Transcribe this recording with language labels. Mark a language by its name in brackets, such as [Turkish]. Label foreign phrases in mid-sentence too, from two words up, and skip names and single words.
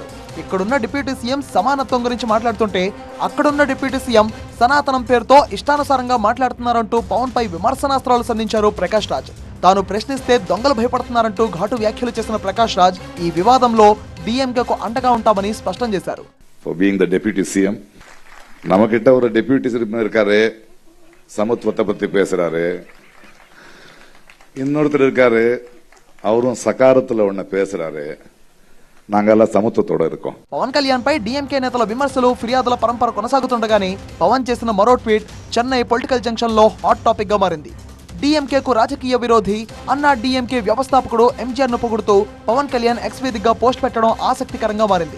[Telugu] ఇక్కడున్న [English] deputy CM [Telugu] సమానత్వం గురించి మాట్లాడుతుంటే అక్కడున్న [English] deputy CM [Telugu] సనాతనం పేరుతో ఇష్టానుసారంగా మాట్లాడుతున్నారంటూ పవన్ పై విమర్శనాస్త్రాలు సంధించారు ప్రకాష్ రాజ్. తాను ప్రశ్నిస్తే దొంగలు భయపడుతున్నారంటూ ఘాటు వ్యాఖ్యలు చేసిన ప్రకాష్ రాజ్ ఈ వివాదంలో డిఎంకేకు అండగా ఉంటామని స్పష్టం చేశారు. [Tamil] நமக்கிட்ட ஒரு [English] deputy CM [Tamil] இருக்காரு, சமத்துவத்தை பத்தி பேசுறாரு. இன்னொருத்தர் இருக்காரு, அவரும் సకారத்துல ஒண்ணு பேசுறாரு. நாங்கல்லா சமுத்திரத்தோட இருக்கோம். [Telugu] పవన్ కళ్యాణ్ పై డిఎంకే నేతల విమర్శలు, ఫిర్యాదుల పరంపర కొనసాగుతుండగానే పవన్ చేసిన మరో ట్వీట్ చెన్నై [English] political junction [Telugu] లో [English] hot topic [Telugu] గా మారింది. డిఎంకేకు రాజకీయ విరోధి అన్నా డిఎంకే వ్యవస్థాపకుడు ఎంజీఆర్ ను పొగుడుతూ పవన్ కళ్యాణ్ ఎక్స్ వేదికగా పోస్ట్ పెట్టడం ఆసక్తికరంగా మారింది.